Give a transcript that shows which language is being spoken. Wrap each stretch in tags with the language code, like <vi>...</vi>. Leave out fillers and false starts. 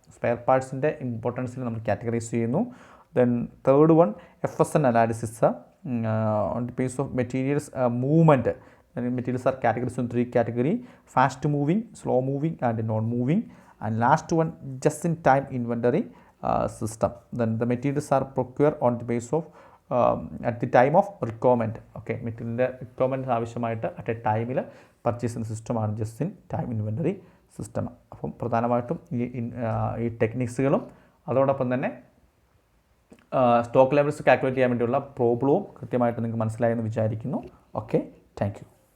<ml>Spare പാർട്സിൻ്റെ ഇമ്പോർട്ടൻസിൽ നമ്മൾ categorise ചെയ്യുന്നു.</ml> <en>Then third one FSN analysis on the base of materials movement. Materials are categorized in 3 categories: fast moving, slow moving and non moving. And last one, just in time inventory system. Then the materials are procured on the basis of at the time of requirement.</en> <ml>Okay, material requirement ആവശ്യമായിട്ട് at a ടൈമിൽ purchase ചെയ്യുന്ന സിസ്റ്റമാണ് just in time inventory system. അപ്പം പ്രധാനമായിട്ടും ഈ ടെക്നിക്സുകളും അതോടൊപ്പം തന്നെ stock levels calculate ചെയ്യാൻ വേണ്ടിയുള്ള പ്രോബ്ലവും കൃത്യമായിട്ട് നിങ്ങൾക്ക് മനസ്സിലായെന്ന് വിചാരിക്കുന്നു. Okay, thank you.</ml>